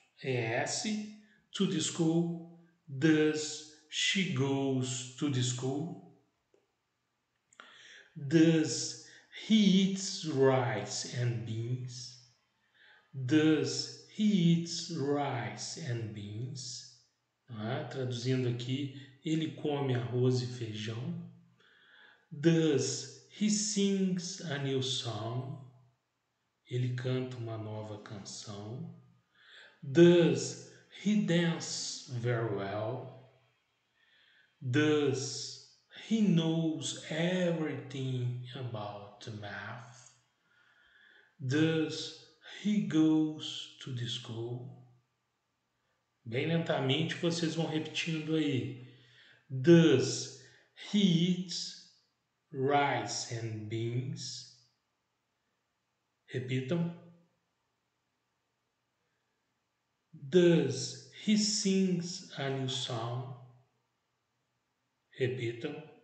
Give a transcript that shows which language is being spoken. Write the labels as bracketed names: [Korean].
[English] ES, to the school. Does she goes to the school? Does he eats rice and beans? Does he eats rice and beans? [Portuguese] Traduzindo aqui, ele come arroz e feijão. [English] Does he sings a new song? [Portuguese] Ele canta uma nova canção. [English] Does he dance very well? Does he knows everything about math? Does he goes to the school? [Portuguese] Bem lentamente vocês vão repetindo aí. [English] Does he eats rice and beans? [Portuguese] Repitam. [English] Does he sings a new song? [Portuguese] Repitam.